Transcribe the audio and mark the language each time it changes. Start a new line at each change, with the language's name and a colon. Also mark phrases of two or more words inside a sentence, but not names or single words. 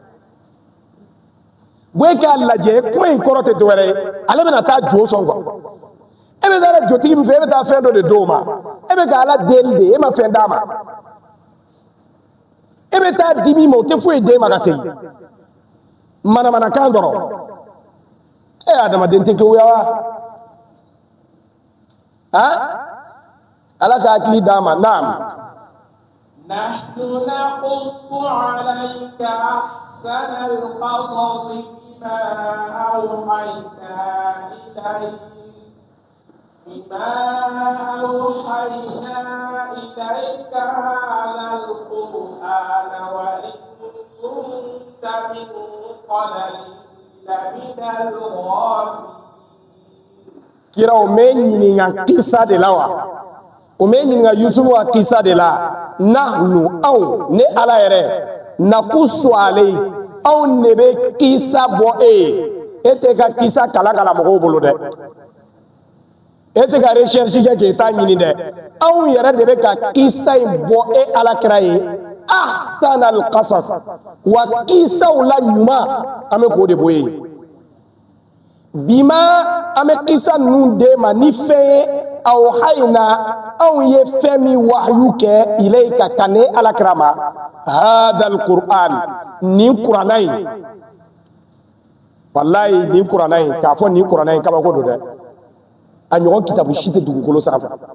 Bambara: bo e k'a lajɛ kuma in kɔrɔ tɛ dɔwɛrɛ ye ale bɛna taa jo sɔn quoi e bɛ taa jotigi min fɛ e bɛ taa fɛn dɔ de d'o ma e bɛ k'ala deli de e ma fɛn d'a ma e bɛ taa di min ma o tɛ foyi d'e ma ka segin manamanakan dɔrɔn adamaden tɛ kewuya wa ala ka hakili d'a ma naam
Arabic: نحن نقص عليك أحسن القصص بما أوحينا إليك هذا القرآن وإن كنت من قبله لمن الغافلين
Bambara: kira o me ɲininka kisa de la wa o me ɲininka Yusufu ka kisa de la nahnu anw ne ala yɛrɛ nakusu ale anw de bɛ kisa bɔ e tɛ ka kisa kala mɔgɔw bolo dɛ e tɛ ka recherche kɛ k'e ta ɲini dɛ anw yɛrɛ de bɛ ka kisa in bɔ e alakira ye
Arabic: أحسن القصص
Bambara: wa kisaw la ɲuman an bɛ k'o de bɔ ye bima an bɛ kisa ninnu d'e ma ni fɛn ye aw hayina anw ye fɛn min wahyu kɛ ilayka ka ne alakira ma
Arabic: هذا القرآن
Bambara: nin kuranna in wallahi nin kuranna in k'a fɔ nin kuranna in kabako don dɛ a ɲɔgɔn kitabu si tɛ dugukolo sanfɛ